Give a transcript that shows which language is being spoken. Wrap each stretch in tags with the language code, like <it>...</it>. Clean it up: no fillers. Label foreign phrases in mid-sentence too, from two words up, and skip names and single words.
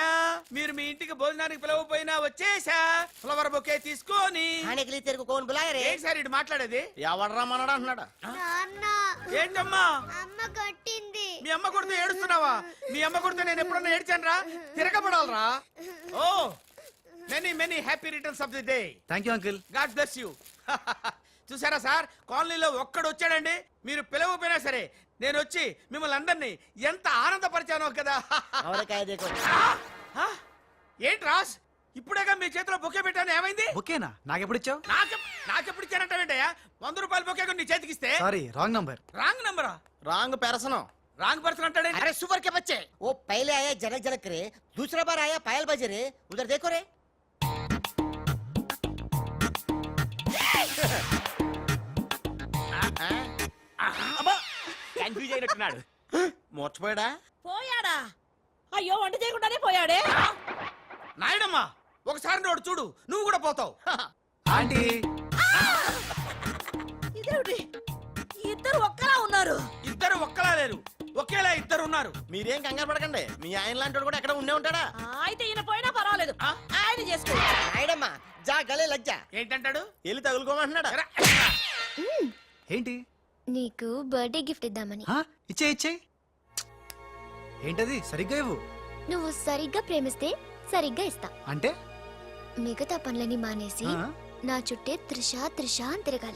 <te>మీరు మీ ఇంటికి భోజనానికి పిలవపోయినా వచ్చేసా. ఫ్లవర్ బొకే తీసుకొని. ఏంటి ఇటు మాట్లాడేది? ఎవడరా మనడా అంటున్నాడా? ఏంటమ్మా? మీ అమ్మ కొడుతూ ఏడుస్తున్నావా? మీ అమ్మ కొడుతూ నేను ఎప్పుడన్నా ఏడ్చాను రా? తిరగబడాలరా? ఓ,</te> <en>many happy returns of the day. thank you uncle. God bless you.</en> <te>చూసారా సార్, కాలనీలో ఒక్కడు వచ్చాడండి. మీరు పిలవపోయినా సరే నేను వచ్చి మిమ్మల్ని అందరినీ ఎంత ఆనందపరిచానో కదా. ఏంటి రాస్, ఇప్పుడేగా మీ చేతిలో బొకే పెట్టాను, ఏమైంది? బొకేనా? నాకెప్పుడు ఇచ్చావు? నాకెప్పుడు ఇచ్చానంటావేంటయ్యా? 100 రూపాయల బొకే నీ చేతికిస్తే.</te> <en>sorry, wrong number.</en> <te>రాంగ్ నంబరా? రాంగ్ పెరసనం.</te> <en>wrong person</en> <te>అంటాడే</te> <hi>अरे सुपर के बच्चे वो पहले आया जनक जनक रे दूसरा बार आया पायल बजे रे उधर देखो रे</hi> <te>కన్ఫ్యూజ్ అయినట్టున్నాడు మోర్చిపోయాడా పోయాడా అయ్యో వంట చేయకుండానే పోయాడే నాయుడమ్మా ఒకసారి నోడు చూడు నువ్వు కూడా పోతావు ఆంటీ ఇదేమిటి ఇద్దరు ఒక్కలా ఉన్నారు ఇద్దరు ఒక్కలా లేరు ఒకేలా ఇద్దరు ఉన్నారు మీరేం కంగారు పడకండి మీ ఆయన లాంటి కూడా ఎక్కడ ఉండే ఉంటాడా అయితే ఈయన పోయినా పర్వాలేదు ఆయన చేసుకో</te> <hi>नायडम्मा जा गले लग जा</hi> <te>ఏంటంటాడు వెళ్ళి తగులుకోమంటున్నాడా ఏంటి నీకు</te> <en>birthday gift</en> <te>ఇద్దామని హా? ఇచ్చేయ్ ఏంటది సరిగ్గా ఇవ్వు నువ్వు సరిగ్గా ప్రేమిస్తే సరిగ్గా ఇస్తా అంటే మిగతా పనులని మానేసి ఆ? నా చుట్టే త్రిష త్రిష అని తిరగాలి</te>